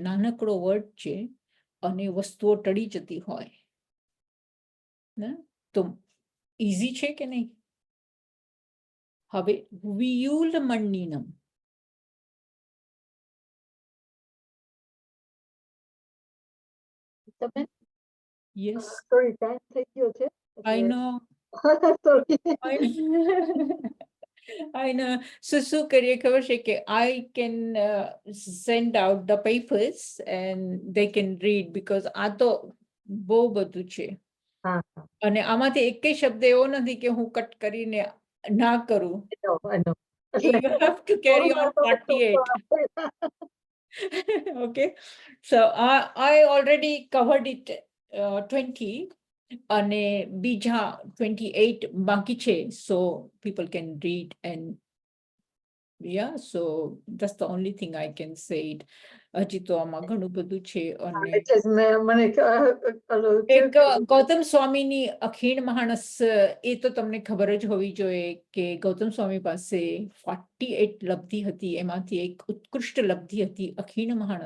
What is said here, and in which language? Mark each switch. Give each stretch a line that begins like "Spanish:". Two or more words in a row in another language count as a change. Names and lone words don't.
Gujarati: નાનકડો વર્ડ છે અને વસ્તુઓ ટળી જતી હોય ને, તો ઈઝી છે કે નહીં? હવે વિયુલમણ્યનમ. તમે
English: યસ, sorry time
Gujarati: થઈ ગયો છે
English: આઈ
Gujarati: એટલે
English: નો. Sorry. I know. So
Gujarati: શું કરીએ ખબર છે કે
English: I can send out the papers and they can read because
Gujarati: આ તો બહુ બધું છે હા, અને આમાંથી એકેય શબ્દ એવો નથી કે હું કટ કરીને ના કરું.
English: I know. You have to carry on 48. Okay, so I already covered it 20
Gujarati: અને બીજા 28 બાકી છે,
English: so people can read and yeah, so that's the only thing I can say it.
Gujarati: હજી તો આમાં ઘણું બધું છે અને એટલે જ મને ઓલું એક ગૌતમ સ્વામીની અખીણ માણસ એ તો તમને ખબર જ હોવી જોઈએ કે ગૌતમ સ્વામી પાસે 48 લબ્ધિ હતી, એમાંથી એક ઉત્કૃષ્ટ લબ્ધિ હતી અખીણ માણસ.